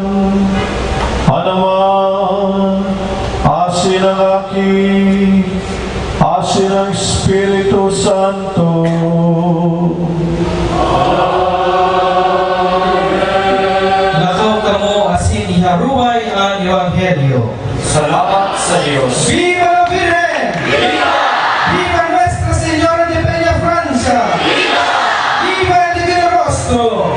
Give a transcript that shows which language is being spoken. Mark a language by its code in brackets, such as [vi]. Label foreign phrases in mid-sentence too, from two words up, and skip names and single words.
[bik] Anaman, asin ang aki, asin ang Espiritu Santo. Lakaw kamo asin iharuay ang Ebanghelyo. Salamat sa Diyos. [es] Viva la Virgen! Viva! Viva Nuestra Señora de Peña Francia! Viva! Viva el Divino Rostro!